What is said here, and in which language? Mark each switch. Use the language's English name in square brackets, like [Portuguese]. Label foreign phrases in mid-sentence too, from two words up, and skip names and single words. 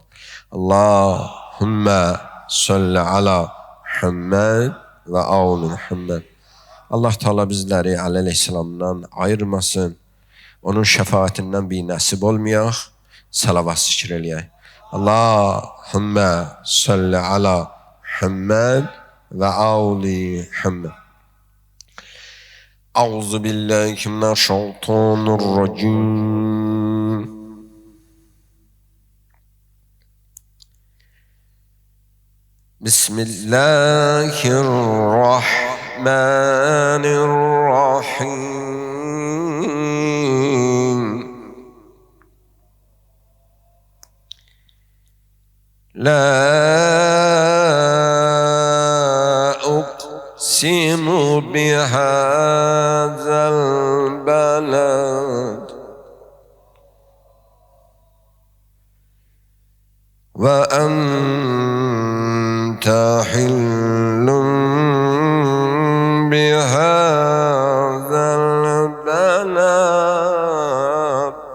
[Arabic] اللهم صل على محمد وآل محمد. [Azerbaijani] Allah Teala bizləri Əli əleyhissalamdan ayırmasın. Onun şəfaətindən bir nəsib olmayaq. Salavat zikr eləyək. [Arabic] اللهم صل على محمد وآل محمد. أعوذ بالله من الشيطان الرجيم. بسم الله الرحمن الرحيم. لا أقسم بهذا البلد و أنت حل بهذا البلد.